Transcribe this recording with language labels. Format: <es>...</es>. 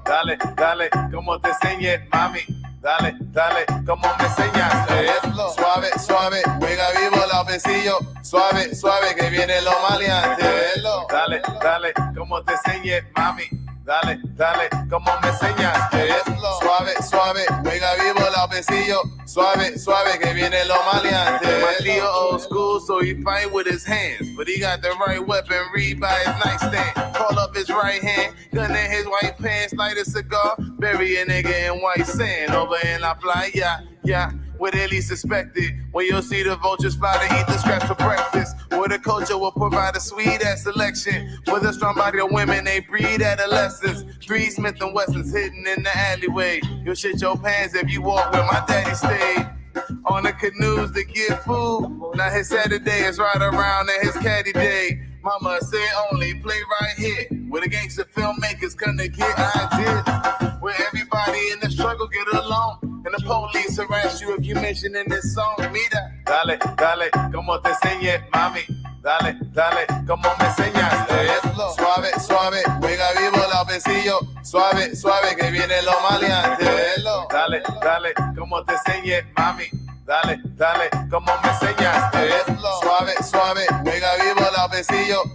<es>Dale, como te enseñé, mami. Dale, como me enseñaste. Suave, suave, juega vivo el besillo. Suave, suave, que viene lo maleante. Dale, como te enseñé, mami. Dale, como me enseñaste. Suave, suave, juega vivo el besillo. Suave, suave, que viene lo maleante.</es> <en>My Leo old school, so he fight with his hands. But he got the right weapon, read by his nightstand. Call up his right hand, gun in his white pants, light a cigar, bury a nigga in white sand. Over in La Playa, yeah, where they least suspected. Where you'll see the vultures fly to eat the scraps for breakfast. Where the culture will provide a sweet ass selection. With a strong body of women, they breed adolescents. 3 Smith & Wessons hidden in the alleyway. You'll shit your pants if you walk where my daddy stayed. On the canoes to get food. Now his Saturday is right around and his caddy day. Mama said only play right here. Where the gangster filmmakers come to get ideas. Where everybody in the struggle get along. And the police harass you if you mention in this song. Me that.</en> <es>dale, dale, como te enseñé, mami. Dale, dale, como me enseñaste. Suave, suave, juega vivo el besillo. Suave, suave, que viene lo maleante. Dale, dale, como te enseñé, mami. Dale, dale, como me enseñaste. Suave, suave, juega vivo el besillo.</es>